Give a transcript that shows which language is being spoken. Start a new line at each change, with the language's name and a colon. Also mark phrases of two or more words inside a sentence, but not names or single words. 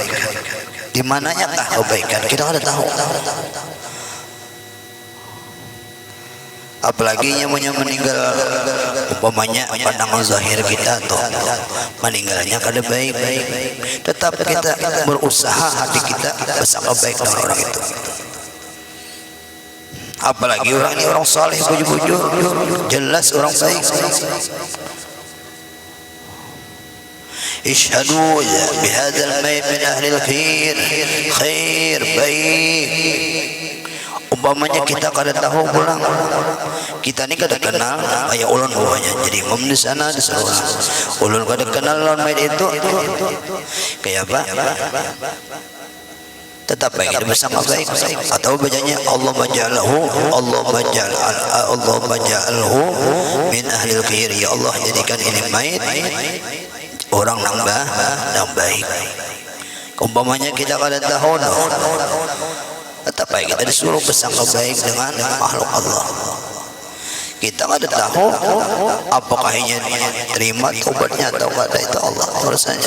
Banjar: Di mananya kebaikan kita ada tahu. Apalagi yang meninggal, umpamanya pandangan zahir kita tuh meninggalnya kada baik-baik, tetap kita berusaha hati kita bersama baik dengan orang itu. Apalagi orang ini orang saleh, bujur-bujur jelas orang baik.
Arabic: Ishhadu bihadzal mayt min ahli al-khair, khair baik.
Banjar: Umpamanya kita kada tahu pulang, kita ni kada kenal ayah ulun bawahnya jadi imam di sana di sekolah, ulun kada kenal lawan mayt itu kayak apa, tetap baik bersama baik. Atau bacanya
Arabic: Allah maj'alhu min ahli al-khair,
Banjar: ya Allah jadikan ini mayt orang yang baik. Umpamanya kita kada tahu, tetap baik kita disuruh bersama baik dengan makhluk Allah.
Indonesian: Kita nggak ada tahu apakah ini terima tobatnya atau tidak, itu Allah urusannya.